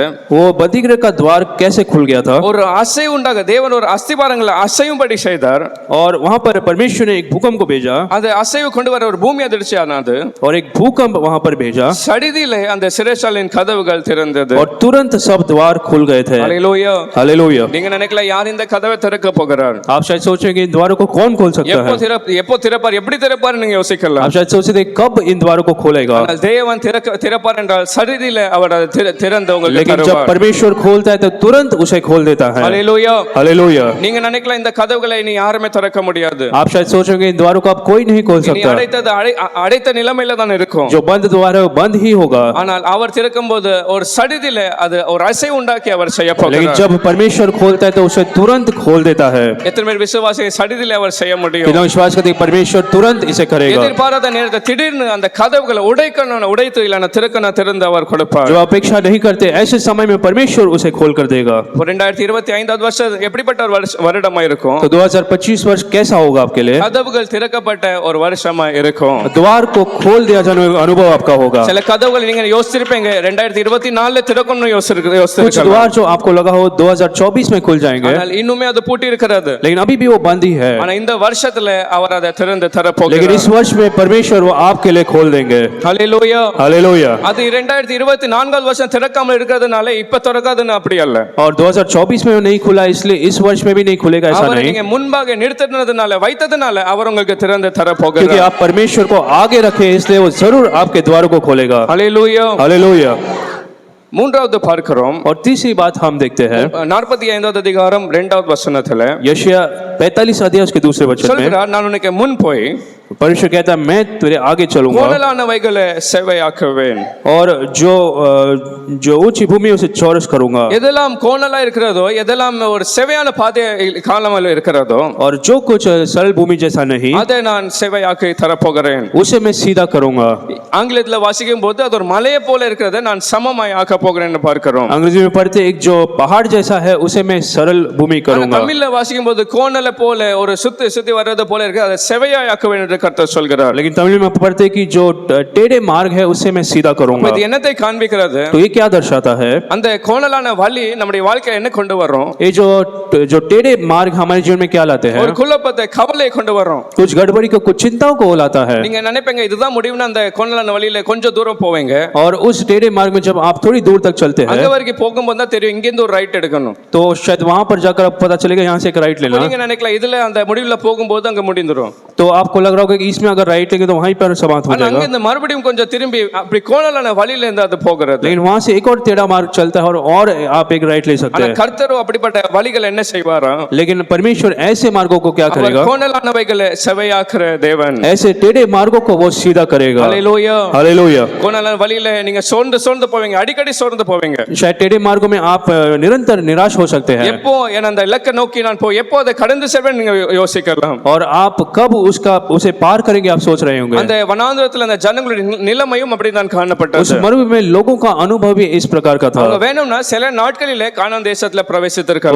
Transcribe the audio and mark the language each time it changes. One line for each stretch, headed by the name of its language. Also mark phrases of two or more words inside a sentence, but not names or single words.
Hindi: वो बंदीगृह का द्वार कैसे खुल गया था,
Tamil: ஒரு அசைவு உண்டாக தேவன் ஒரு அஸ்திபாரங்களை அசையும்படி செய்தார்
Hindi: और वहां पर परमेश्वर ने एक भूकंप को भेजा
Tamil: அது அசைவு கொண்டு வர ஒரு பூமி அதிர்ச்சி ஆனது
Hindi: और एक भूकंप वहां पर भेजा
Tamil: சடிதியிலே அந்த சிறைச்சாலையின் கதவுகள் திறந்தது
Hindi: और तुरंत सब द्वार खुल गए थे।
Tamil: ஹalleluya
Hindi: हालेलुया।
Tamil: நீங்க நினைக்கல யார் இந்த கதவை திறக்க போகிறார்
Hindi: आप शायद सोचेंगे इन द्वारों को कौन खोल सकता है।
Tamil: எப்போ திறப்பார் எப்படி திறப்பார் நீங்க யோசிக்கலாம்
Hindi: आप शायद सोचते हैं कब इन द्वारों को खोलेगा,
Tamil: ஆனால் தேவன் திறப்பார் என்றால் சடிதியிலே அவர் அதை திறந்து உங்களுக்கு
Hindi: लेकिन जब
Tamil: தருவார்
Hindi: परमेश्वर खोलता है तो तुरंत उसे खोल देता है।
Tamil: ஹalleluya
Hindi: हालेलुया।
Tamil: நீங்க நினைக்கலாம் இந்த கதவுகளை இனி யாருமே திறக்க முடியாது
Hindi: आप शायद सोचेंगे इन द्वारों को आप कोई नहीं खोल
Tamil: இனி
Hindi: सकता,
Tamil: அடைத்த நிலைமையில தான் இருக்கும்
Hindi: जो बंद द्वार है वो बंद ही होगा।
Tamil: ஆனால் அவர் திறக்கும்போது ஒரு சடிதியிலே அது ஒரு அசைவு உண்டாக்கி அவர் செய்ய
Hindi: लेकिन
Tamil: போகிறார்
Hindi: जब परमेश्वर खोलता है तो उसे तुरंत खोल देता है।
Tamil: எத்தனை பேர் விசுவாசி சடிதியிலே அவர் செய்ய முடியும்
Hindi: बिना विश्वास करते कि परमेश्वर तुरंत इसे करेगा।
Tamil: எதிர்பாராத நேரத்தில் திடீர்னு அந்த கதவுகளை உடைத்து இல்லைன்னா திறக்கணும் திறந்து அவர் கொடுப்பார்
Hindi: जो अपेक्षा नहीं करते ऐसे समय में परमेश्वर उसे खोल कर देगा।
Tamil: 2025 வருஷம் எப்படிப்பட்ட ஒரு வருடமா இருக்கும்
Hindi: तो 2025 वर्ष कैसा होगा आपके लिए,
Tamil: கதவுகள் திறக்கப்பட்ட ஒரு வருஷமா இருக்கும்
Hindi: द्वार को खोल दिया जाने का अनुभव आपका होगा।
Tamil: சில கதவுகள் நீங்க யோசிச்சிருப்பீங்க 2024 திறக்கணும்னு
Hindi: कुछ
Tamil: யோசிச்சிருக்கலாம்
Hindi: द्वार जो आपको लगा हो 2024 में खुल जाएंगे,
Tamil: ஆனால் இன்னுமே அது பூட்டி இருக்கிறது
Hindi: लेकिन अभी भी वो बंद ही है।
Tamil: ஆனா இந்த வருஷத்துல அவர் அதை திறந்து
Hindi: लेकिन
Tamil: தரப்போகிறார்
Hindi: इस वर्ष में परमेश्वर वो आपके लिए खोल देंगे।
Tamil: ஹalleluya
Hindi: हालेलुया।
Tamil: அது 2024 வருஷம் திறக்காம இருக்கிறதுனால இப்ப திறக்காதுன்னு அப்படி அல்ல
Hindi: और 2024 में वो नहीं खुला इसलिए इस वर्ष में भी नहीं खुलेगा ऐसा
Tamil: அவரை
Hindi: नहीं,
Tamil: நீங்க முன்பாக நிறுத்தினதுனால வைத்ததுனால அவர் உங்களுக்கு திறந்து
Hindi: क्योंकि
Tamil: தரப்போகிறார்
Hindi: आप परमेश्वर को आगे रखे इसलिए वो जरूर आपके द्वारों को खोलेगा।
Tamil: ஹalleluya
Hindi: हालेलुया।
Tamil: மூன்றாவது பார்க்கிறோம்
Hindi: और तीसरी बात हम देखते हैं
Tamil: 45வது அதிகாரம் 2வது வசனத்துல
Hindi: यशायाह 45 अध्याय उसके दूसरे वचन में
Tamil: சொல்கிறார் நான் உனக்கு முன் போய்
Hindi: परमेश्वर कहता है मैं तेरे आगे चलूंगा
Tamil: கோணலானவைகளை செவ்வையாக்குவேன்
Hindi: और जो ऊंची भूमि उसे चौरस करूंगा,
Tamil: எதெல்லாம் கோணலா இருக்கிறதோ எதெல்லாம் ஒரு செவையான பாதை காலமாக இருக்கிறதோ
Hindi: और जो कुछ सरल भूमि जैसा नहीं
Tamil: அதை நான் செவையாக்கி தரப்போகிறேன்
Hindi: उसे मैं सीधा करूंगा।
Tamil: ஆங்கிலத்துல வாசிக்கும் போது அது ஒரு மலையை போல இருக்கிறதை நான் சமமாய் ஆக்க போகிறேன்னு பார்க்கிறோம்
Hindi: अंग्रेजी में पढ़ते एक जो पहाड़ जैसा है उसे मैं सरल भूमि
Tamil: ஆனா
Hindi: करूंगा,
Tamil: தமிழ்ல வாசிக்கும் போது கோணலை போல ஒரு சுத்தி வர்றது போல இருக்கு அதை செவையாய் ஆக்க வேண்டும் என்று கர்த்தர் சொல்கிறார்
Hindi: लेकिन तमिल में पढ़ते कि जो टेढ़े मार्ग है उसे मैं सीधा करूंगा।
Tamil: இது என்னத்தை காண்பிக்கிறது
Hindi: तो ये क्या दर्शाता है,
Tamil: அந்த கோணலான வழி நம்முடைய வாழ்க்கையில என்ன கொண்டு வரும்
Hindi: ये जो टेढ़े मार्ग हमारे जीवन में क्या लाते हैं,
Tamil: ஒரு குழப்பத்தை கவலையை கொண்டு வரும்
Hindi: कुछ गड़बड़ी को कुछ चिंताओं को लाता है।
Tamil: நீங்க நினைப்பீங்க இதுதான் முடிவுன்னு அந்த கோணலான வழியில கொஞ்சம் தூரம் போவீங்க
Hindi: और उस टेढ़े मार्ग में जब आप थोड़ी दूर तक चलते हैं
Tamil: அங்க வரைக்கும் போகும்போது தான் தெரியும் இங்க இருந்து ஒரு ரைட் எடுக்கணும்
Hindi: तो शायद वहां पर जाकर आपको पता चलेगा यहाँ से एक राइट लेना,
Tamil: நீங்க நினைக்கலாம் இதுல அந்த முடிவுல போகும்போது அங்க முடிந்துரும்
Hindi: तो आपको लग रहा होगा होगा कि इसमें अगर राइट लेंगे तो वहीं पर समाप्त हो
Tamil: ஆனா அங்க
Hindi: जाएगा,
Tamil: இந்த மறுபடியும் கொஞ்சம் திரும்பி அப்படி கோணலான வழியில இருந்து அது போகிறது.
Hindi: लेकिन वहां से एक और टेढ़ा मार्ग चलता है और आप एक राइट ले सकते
Tamil: ஆனா
Hindi: हैं।
Tamil: கர்த்தரோ அப்படிப்பட்ட வழிகள் என்ன செய்வாராம்?
Hindi: लेकिन परमेश्वर ऐसे मार्गों को क्या
Tamil: அவர்
Hindi: करेगा,
Tamil: கோணலானவைகளை செவையாக்குற தேவன்.
Hindi: ऐसे टेढ़े मार्गों को वो सीधा करेगा।
Tamil: ஹalleluya.
Hindi: हालेलुया।
Tamil: கோணலான வழியில நீங்க சோர்ந்து போவீங்க, அடிக்கடி சோர்ந்து போவீங்க.
Hindi: शायद टेढ़े मार्गों में आप निरंतर निराश हो सकते हैं
Tamil: எப்போ என்ன அந்த இலக்கை நோக்கி நான் எப்போ அதை கடந்து செல்வேன் நீங்க யோசிக்கலாம்.
Hindi: और आप कब उसे पार करेंगे आप सोच रहे होंगे।
Tamil: அந்த வனாந்திரத்துல அந்த ஜனங்களுடைய நிலைமையும் அப்படிதான்
Hindi: उस
Tamil: காணப்பட்டது.
Hindi: मरुभूमि में लोगों का अनुभव भी इस प्रकार का था।
Tamil: அவங்க வேணும்னா சில நாட்களிலே கானான் தேசத்துல
Hindi: वो
Tamil: பிரவேசித்திருக்கலாம்.